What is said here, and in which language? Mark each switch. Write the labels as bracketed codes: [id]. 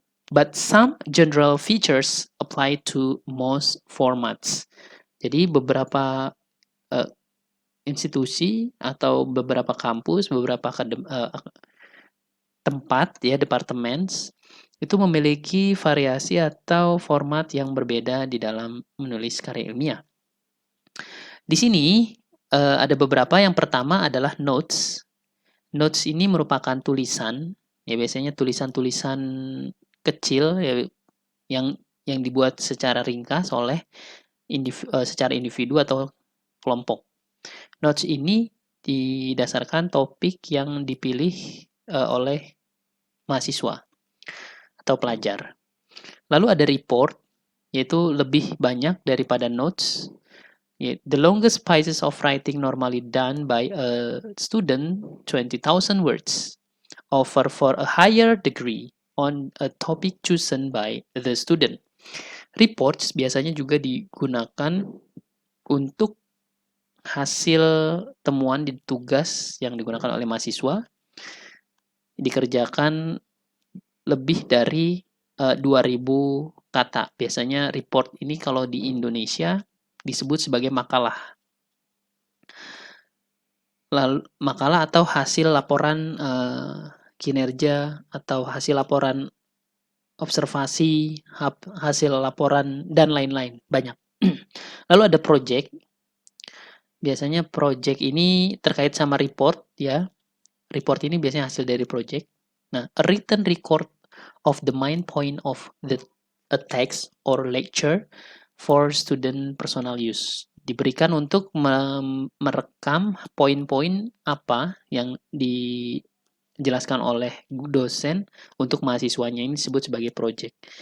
[en] But some general features apply to most formats. [id] Jadi beberapa uh, institusi atau beberapa kampus, beberapa tempat ya departemen itu memiliki variasi atau format yang berbeda di dalam menulis karya ilmiah. Di sini ada beberapa. Yang pertama adalah notes. Notes ini merupakan tulisan, ya biasanya tulisan-tulisan kecil ya, yang dibuat secara ringkas oleh secara individu atau kelompok. Notes ini didasarkan topik yang dipilih oleh mahasiswa atau pelajar. Lalu ada report, yaitu lebih banyak daripada notes. [en] The longest pieces of writing normally done by a student, 20,000 words, offer for a higher degree on a topic chosen by the student. [id] Reports biasanya juga digunakan untuk hasil temuan di tugas yang digunakan oleh mahasiswa, dikerjakan lebih dari 2.000 kata. Biasanya report ini kalau di Indonesia disebut sebagai makalah. Lalu makalah atau hasil laporan kinerja atau hasil laporan observasi, hasil laporan dan lain-lain, banyak. Lalu ada project. Biasanya project ini terkait sama report ya. Report ini biasanya hasil dari project. [en] Nah, a written record of the main point of a text or lecture for student personal use. [id] Diberikan untuk merekam poin-poin apa yang dijelaskan oleh dosen untuk mahasiswanya. Ini disebut sebagai project.